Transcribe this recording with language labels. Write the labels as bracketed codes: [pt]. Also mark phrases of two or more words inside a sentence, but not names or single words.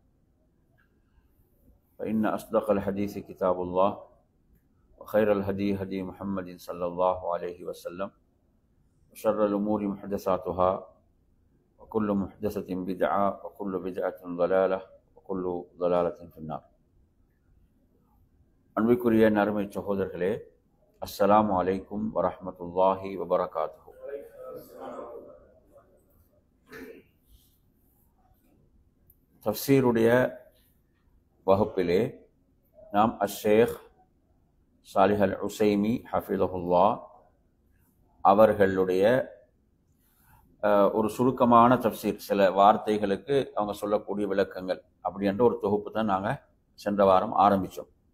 [ar] فإن أصدق الحديث كتاب الله وخير الهدي هدي محمد صلى الله عليه وسلم وشر الأمور محدثاتها وكل محدثة بدعة وكل بدعة ضلالة وكل ضلالة في النار. [ta] அன்பிற்குரிய நறுமை சகோதரர்களே, [ar] السلام عليكم ورحمة الله وبركاته. [ta] தஃப்சீருடைய வகுப்பிலே நாம் அஷேக் சாலிஹ் அல் உசைமி ஹஃபிதஹுல்லா அவர்களுடைய ஒரு சுருக்கமான தஃப்சீர், சில வார்த்தைகளுக்கு அவங்க சொல்லக்கூடிய விளக்கங்கள் அப்படி என்ற ஒரு தொகுப்பு தான் நாங்கள் சென்ற வாரம் ஆரம்பித்தோம்.